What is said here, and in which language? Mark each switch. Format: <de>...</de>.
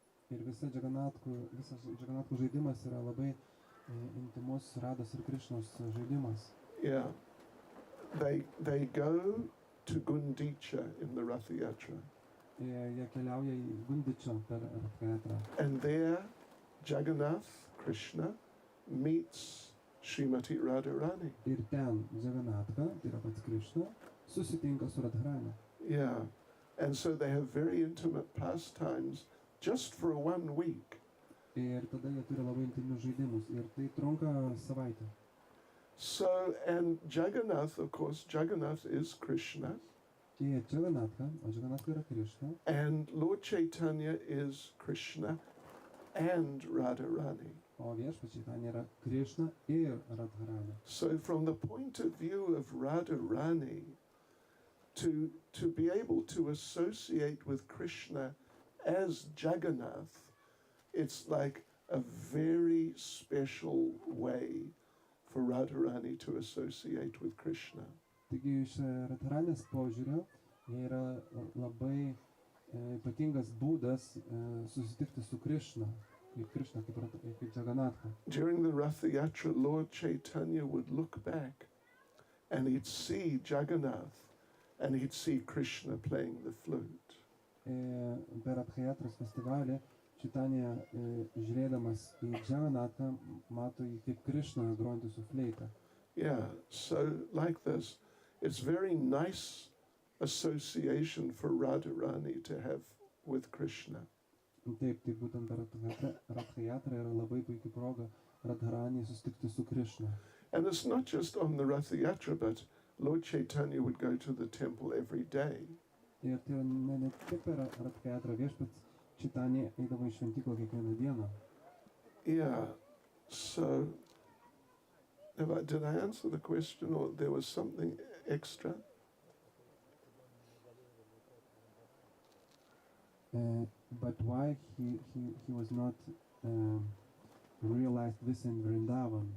<lt>Ir visas Jagannathų žaidimas yra labai intimus Rados ir Krišnos žaidimas.</lt> <en>Yeah. They go to Gundicha in the Rath Yatra. Jie keliauja į Gundičą per Rath Yatrą. And there Jagannath Krishna meets Srimati Radharani.</en> <lt>Ir ten Jagannatha, tai yra pats Krišna, susitinka su Radharani.</lt> <en>Yeah. And so they have very intimate pastimes just for 1 week.</en> <lt>Ir tada jie turi labai intimius žaidimus. Ir tai trunka savaitę.</lt> <en>So, and Jagannath, of course, Jagannath is Krishna.</en> <lt>Jie Jagannatha, o Jagannatha yra Krišna.</lt> <en>And Lord Chaitanya is Krishna and Radharani.</en> <lt>O viešpats Čaitanė yra Krišna ir Radharani.</lt> <en>So from the point of view of Radharani, to be able to associate with Krishna as Jagannath, it's like a very special way for Radharani to associate with Krishna.</en> <lt>Taigi iš Radharanės požiūrio jie yra labai ypatingas būdas susitikti su Krišna, kaip Jagannatha.</lt> <en>During the Rath Yatra, Lord Chaitanya would look back and he'd see Jagannath and he'd see Krishna playing the flute.</en> <lt>Per Rath Yatros festivalį Čaitanė žiūrėdamas į Jagannatą mato jį kaip Krišną grojantį su fleita.</lt> <en>Yeah, so like this, it's very nice association for Radharani to have with Krishna.</en> <lt>Taip, tai būtent per Rath Yatrą yra labai puikia proga Radharani susitikti su Krišna.</lt> <en>And it's not just on the Rath Yatra, but Lord Chaitanya would go to the temple every day.</en> <lt>Ir tai ne tik per Rath Yatrą viešpats Čaitanė eidavo į šventyklą kiekvieną dieną.</lt> <en>Yeah, so did I answer the question or there was something extra? But why he was not realized this in Vrindavan?</en>